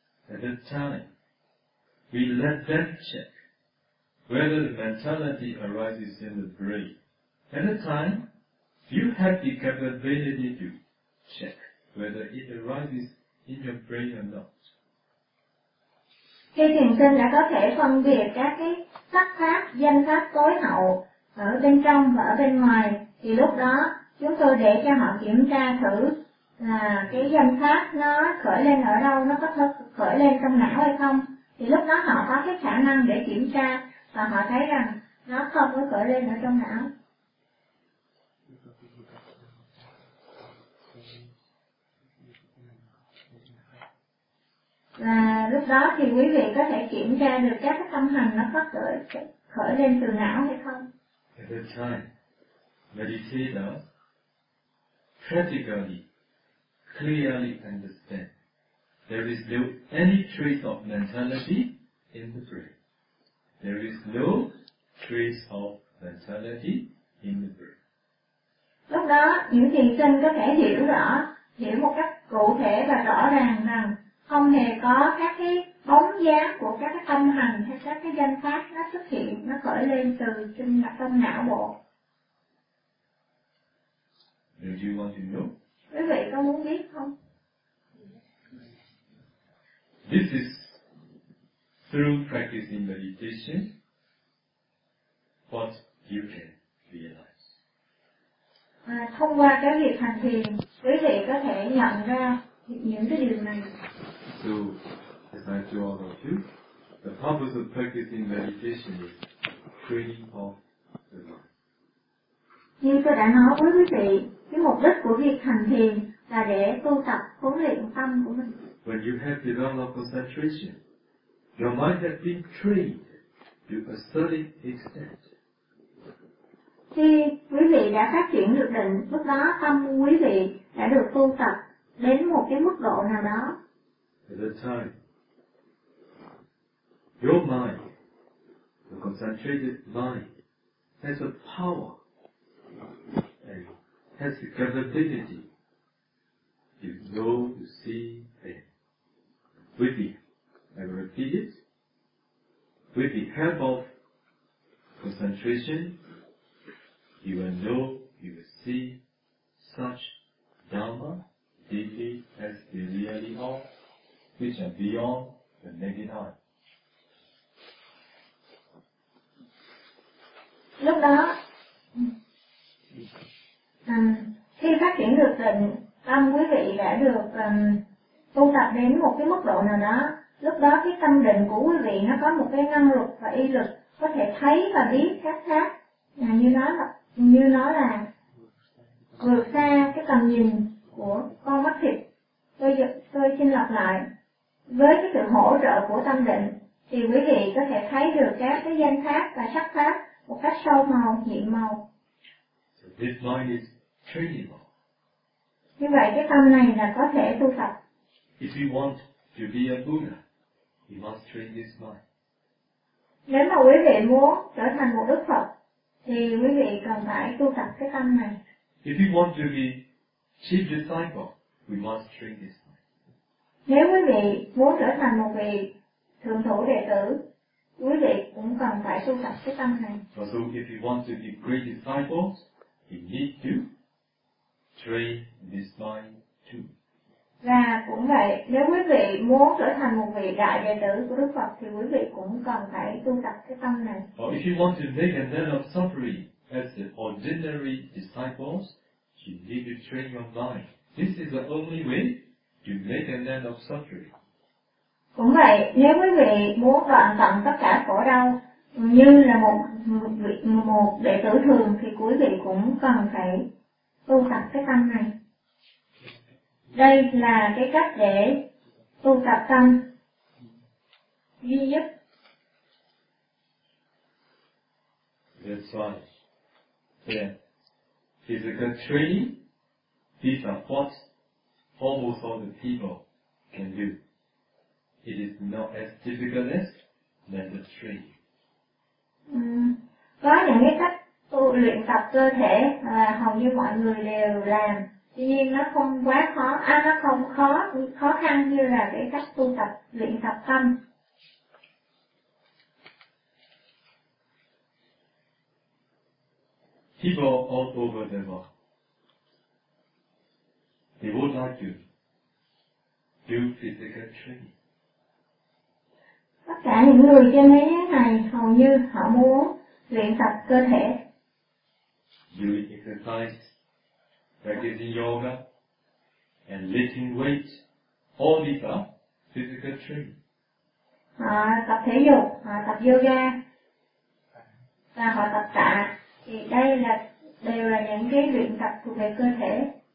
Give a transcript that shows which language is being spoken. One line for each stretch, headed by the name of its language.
English: At that time, we let them check whether the mentality arises in the brain. At that time, you have the capability to check whether it arises in your brain or not.
Vietnamese: Khi thiền sinh đã có thể phân biệt các cái sắc pháp, danh pháp tối hậu ở bên trong và ở bên ngoài, thì lúc đó chúng tôi để cho họ kiểm tra thử là cái danh pháp nó khởi lên ở đâu, nó có khởi lên trong não hay không. Thì lúc đó họ có cái khả năng để kiểm tra và họ thấy rằng nó không có khởi lên ở trong não. Và lúc đó thì quý vị có thể kiểm tra được các cái tâm hành nó có khởi lên từ não hay không.
English: At that time, meditators practically, clearly understand there is no any trace of mentality in the brain. There is no trace of mentality in the brain.
Vietnamese: Lúc đó, những thiền sinh có thể hiểu một cách cụ thể và rõ ràng rằng không hề có các cái bóng dáng của các cái tâm hành hay các cái danh pháp nó xuất hiện, nó khởi lên từ trên mặt tâm não bộ.
English: Do you want to know?
Vietnamese: Quý vị có muốn biết không?
English: This is through practicing meditation what you can realize.
Vietnamese: Thông qua cái việc hành thiền, quý vị có thể nhận ra những cái điều này.
English: So, as I told all of you, the purpose of practicing meditation is training of the mind.
Vietnamese: Như tôi đã nói với quý vị, cái mục đích của việc hành thiền là để tu tập huấn luyện tâm của mình.
English: When you have developed concentration, your mind has been trained to a certain extent.
Vietnamese: Khi quý vị đã phát triển được định, lúc đó tâm quý vị đã được tu tập đến một cái mức độ nào đó.
English: At that time, your mind, the concentrated mind, has a power and has the capability to know, to see, and with the, I will repeat it, with the help of concentration, you will know, you will see such Dhamma deeply as they really are, which are beyond the naked eye.
Vietnamese: Lúc đó, khi phát triển được định, tâm quý vị đã được tu tập đến một cái mức độ nào đó. Lúc đó cái tâm định của quý vị nó có một cái năng lực và y lực có thể thấy và biết các khác, như nó là vượt xa cái tầm nhìn của con mắt thịt. tôi xin lặp lại. Với cái sự hỗ trợ của tâm định, thì quý vị có thể thấy được các cái danh pháp và sắc pháp một cách sâu màu, nhiệm màu.
English: So this mind is trainable.
Vietnamese: Như vậy cái tâm này là có thể tu tập.
English: If you want to be a Buddha, you must train this mind.
Vietnamese: Nếu mà quý vị muốn trở thành một Đức Phật, thì quý vị cần phải tu tập cái tâm này.
English: If you want to be chief disciple, we must train this mind.
Vietnamese: Nếu quý vị muốn trở thành một vị thượng thủ đệ tử, quý vị cũng cần phải tu tập cái tâm này.
English: Also, if you want to be great disciples, you need to train this mind too.
Vietnamese: Và cũng vậy, nếu quý vị muốn trở thành một vị đại đệ tử của Đức Phật thì quý vị cũng cần phải tu tập cái tâm này.
English: Or if you want to make an end of suffering as the ordinary disciples, you need to train your mind. This is the only way to make an end of suffering.
Vietnamese: Cũng vậy, nếu quý vị muốn đoạn tận tất cả khổ đau như là một đệ tử thường thì quý vị cũng cần phải tu tập cái tâm này. Đây là cái cách để tu tập tâm duy nhất.
English: That's why, yeah, physical training, these are what almost all the people can do. It is not as difficult as mental training.
Vietnamese: Có những cái cách tu luyện tập cơ thể hầu như mọi người đều làm. Tuy nhiên nó không quá khó, nó không khó khăn như là cái cách tu tập luyện tập tâm.
English: People all over the world, they would like to do physical training.
Vietnamese: Tất cả những người trên thế giới này hầu như họ muốn luyện tập cơ thể.
English: Doing exercise, practicing yoga, and lifting weights, all these are physical training.
Vietnamese: Họ tập thể dục, họ tập yoga, và họ tập tạ, thì đây là đều là những cái luyện tập thuộc về cơ thể.